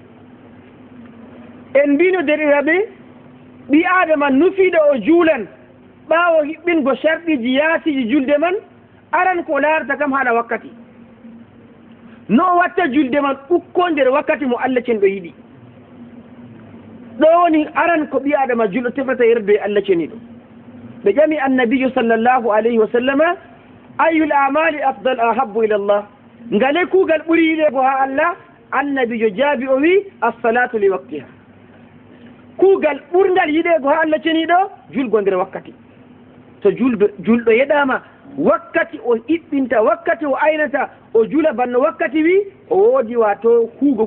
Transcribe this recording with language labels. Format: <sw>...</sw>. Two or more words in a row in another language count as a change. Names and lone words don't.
<ff>en mbino derɗiraɓe ɓi adama nufiɗo o juulan ɓaawo hiɓɓingo sharɗiji yaasiji julde man aran ko laarata kam haala wakkati no o watta julde man ukko nder wakkati mo Allah cenɗo yiɗi ɗo woni aran ko ɓi adama julɗo tefata yerdo e Allah ceniɗo ɓe ƴami annabijo</ff> <ar>صلى الله عليه وسلم أي الأعمال أفضل أحب إلى الله</ar> <ff>ngale kuugal ɓuri yiɗego ha Allah annabijo jaabi o wi</ff> <ar>الصلاة لوقتها</ar> <ff>kuugal ɓurgal yiɗego ha Allah ceniɗo julgo nder wakkati to julɗo yeɗama wakkati o iɓɓinta wakkati o aynata o juula banno wakkati wi o woodi wato huugo</ff>